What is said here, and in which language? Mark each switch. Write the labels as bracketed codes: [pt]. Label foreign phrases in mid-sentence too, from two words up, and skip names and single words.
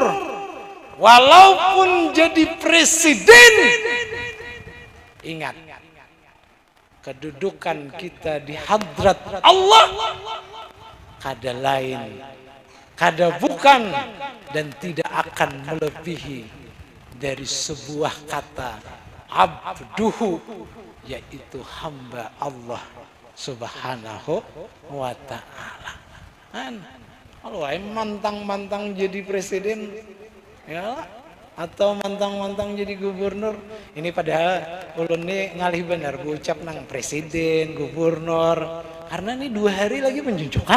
[id] walaupun jadi presiden, ingat kedudukan kita di hadrat Allah [bjn] kada lain, kada bukan [id] dan tidak akan melebihi dari sebuah kata abduhu, yaitu hamba Allah [ar] سبحانه وتعالى. [id] Kalau mantang-mantang jadi presiden, ya, atau mantang-mantang jadi gubernur, ini padahal [bjn] ulun nih ngalih benar ucap nang [id] presiden, gubernur, karena ini 2 hari lagi penjujukan.